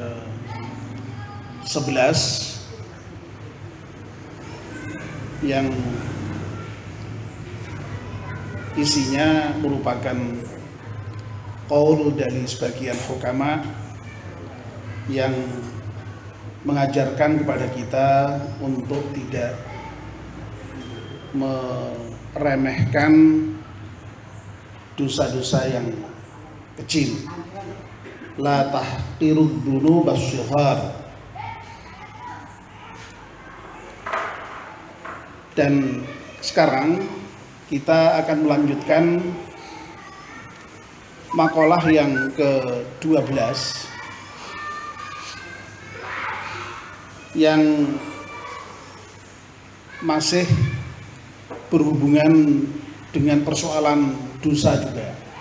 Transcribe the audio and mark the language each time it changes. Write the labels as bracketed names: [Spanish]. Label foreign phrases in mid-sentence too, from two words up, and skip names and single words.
[Indonesian] ke-11 yang isinya merupakan qaul dari sebagian hukama yang mengajarkan kepada kita untuk tidak meremehkan dosa-dosa yang kecil. [Arabic] لا تحقروا الذنوب الصغار. [Indonesian] Dan sekarang kita akan melanjutkan maqalah yang ke-12 yang masih berhubungan dengan persoalan dosa juga.